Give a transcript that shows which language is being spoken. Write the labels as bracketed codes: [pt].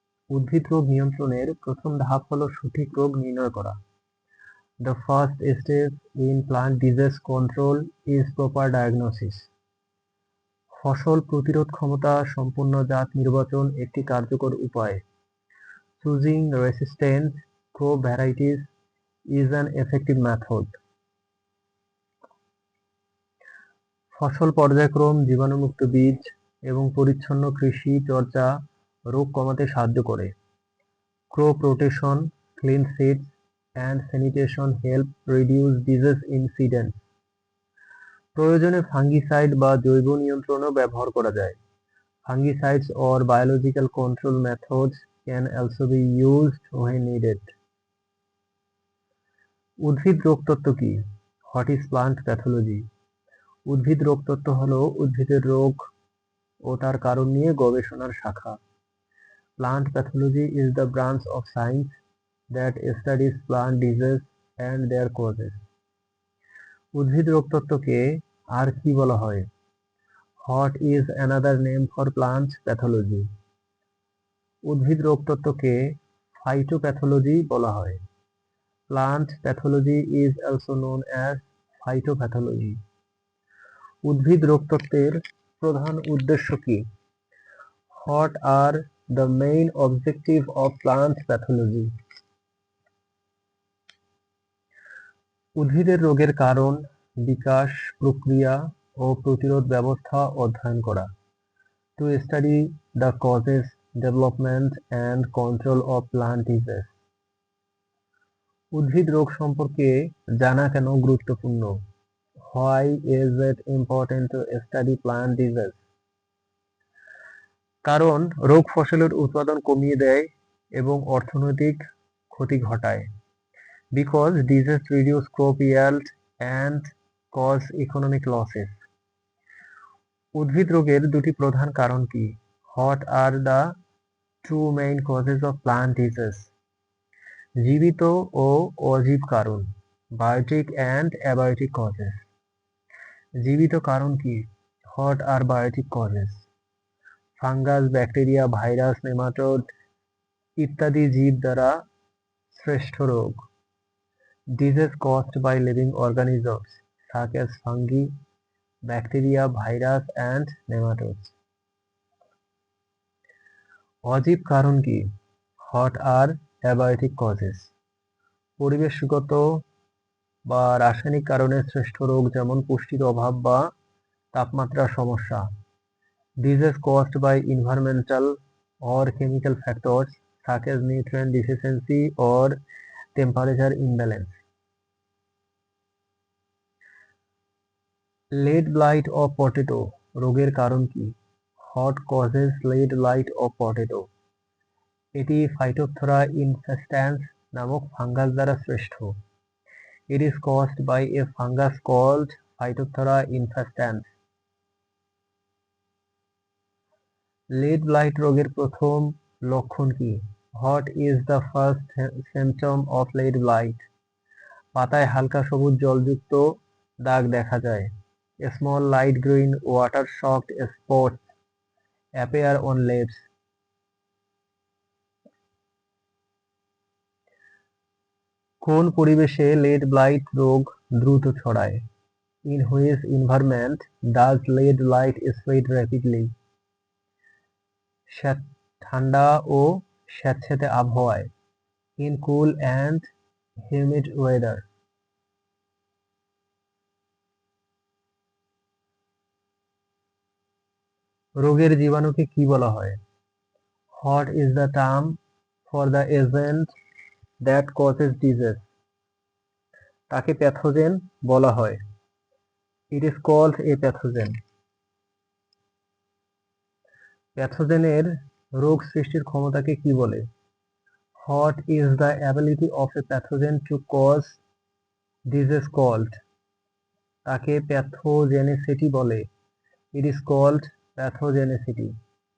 [bn] উদ্ভিদ রোগ নিয়ন্ত্রণের প্রথম ধাপ হলো সঠিক রোগ নির্ণয় করা। [en] The first step in plant disease control is proper diagnosis. [bn] ফসল প্রতিরোধ ক্ষমতা সম্পন্ন জাত নির্বাচন একটি কার্যকর উপায়। [en] Choosing resistant crop varieties is an effective method. [bn] ফসল পর্যায়ক্রম, জীবাণুমুক্ত বীজ এবং পরিচ্ছন্ন কৃষি চর্চা রোগ কমাতে সাহায্য করে। [en] Crop rotation, clean seeds and sanitation help reduce disease incidence. [bn] প্রয়োজনে ফাঙ্গিসাইড বা জৈব নিয়ন্ত্রণও ব্যবহার করা যায়। [en] Fungicides or biological control methods can also be used when needed. [bn] উদ্ভিদ রোগতত্ত্ব কি? [en] What is plant pathology? [bn] উদ্ভিদ রোগতত্ত্ব হলো উদ্ভিদের রোগ ও তার কারণ নিয়ে গবেষণার শাখা। [en] Plant pathology is the branch of science that studies plant disease and their causes. [bn] উদ্ভিদ রোগতত্ত্বকে আর কি বলা হয়? [en] What is another name for plant pathology? [bn] উদ্ভিদ রোগতত্ত্বকে ফাইটোপ্যাথোলজি বলা হয়। [en] Plant pathology is also known as phytopathology. [bn] উদ্ভিদ রোগতত্ত্বের প্রধান উদ্দেশ্য কি? [en] What are the main objective of plant pathology? [bn] উদ্ভিদের রোগের কারণ, বিকাশ, প্রক্রিয়া ও প্রতিরোধ ব্যবস্থা অধ্যয়ন করা। [en] To study the causes, development and control of plant disease. [bn] উদ্ভিদ রোগ সম্পর্কে জানা কেন গুরুত্বপূর্ণ? [en] Why is it important to study plant disease? [bn] কারণ রোগ ফসলের উৎপাদন কমিয়ে দেয় এবং অর্থনৈতিক ক্ষতি ঘটায়। [en] Because disease reduce crop yield and cause economic losses. [bn] উদ্ভিদ রোগের দুটি প্রধান কারণ কি? [en] What are the two main causes of plant disease? [bn] জীবিত ও অজীব কারণ, [en] Biotic and abiotic causes. [bn] জীবিত কারণ কি? [en] What are biotic causes? [bn] Fungus, bacteria, virus, nematode ইত্যাদি জীব দ্বারা সৃষ্ট রোগ। [en] Disease caused by living organisms such as fungi, bacteria, virus and nematodes. [bn] অজীব কারণ কি? [en] What are abiotic causes? [bn] পরিবেশগত বা রাসায়নিক কারণে সৃষ্ট রোগ, যেমন পুষ্টির অভাব বা তাপমাত্রার সমস্যা। [en] Disease caused by environmental or chemical factors such as nutrient deficiency or temperature imbalance. Lead blight of potato [bn] রোগের কারণ কি? [en] What causes lead blight of potato? [bn] এটি Phytophthora infestans নামক ফাঙ্গাস দ্বারা সৃষ্ট। [en] It is caused by a fungus called Phytophthora infestans. [bn] Lead blight রোগের প্রথম লক্ষণ কি? [en] What is the first symptom of lead blight? [bn] পাতায় হালকা সবুজ জলযুক্ত দাগ দেখা যায়। [en] A small light green water soaked spots appear on leaves. [bn] কোন পরিবেশে lead blight রোগ দ্রুত ছড়ায়? [en] In which environment does lead blight spread rapidly? [bn] ঠান্ডা ও স্যাঁতসেঁতে আবহাওয়ায়। [en] In cool and humid weather. [bn] রোগের জীবাণুকে কি বলা হয়? [en] What is the term for the agent that causes disease? [bn] তাকে প্যাথোজেন বলা হয়। [en] It is called a pathogen. [bn] প্যাথোজেনের রোগ সৃষ্টির ক্ষমতাকে কি বলে? [en] What is the ability of a pathogen to cause disease called? [bn] তাকে প্যাথোজেনেসিটি বলে। [en] It is called pathogenicity.